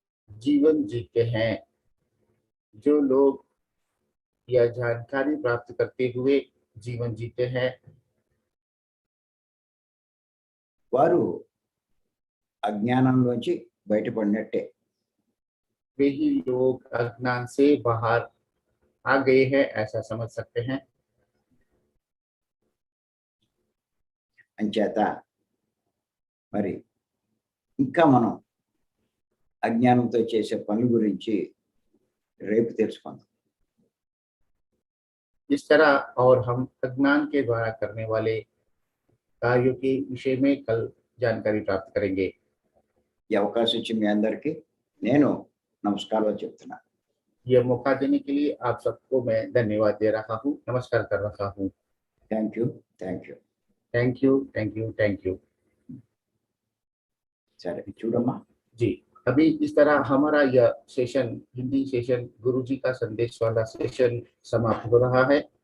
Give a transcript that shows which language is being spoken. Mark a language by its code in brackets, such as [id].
[hi] जीवन जीते हैं। जो लोग यह जानकारी प्राप्त करते हुए जीवन जीते हैं, [te] వారు అజ్ఞానంలోంచి బయటపడినట్టే. [hi] वे ही लोग अज्ञान से बाहर आ गए हैं, ऐसा समझ सकते हैं। [te] అంచేత మరి ఇంకా మనం అజ్ఞానంతో చేసే పనుల గురించి రేపు తెలుసుకుందాం. [hi] इस तरह और हम अज्ञान के द्वारा करने वाले कार्यों के विषय में कल जानकारी प्राप्त करेंगे। [te] ఈ అవకాశం ఇచ్చి మీ అందరికీ నేను నమస్కారాలు చెప్తున్నా. [hi] यह मौका देने के लिए आप सबको मैं धन्यवाद दे रहा हूँ, नमस्कार कर रहा हूँ। [en] Thank you, thank you. Thank you, thank you, thank you. [te] సరే చూడమ్మా. [hi] जी, अभी इस तरह हमारा यह सेशन, हिंदी सेशन, गुरुजी का संदेश वाला सेशन समाप्त हो रहा है।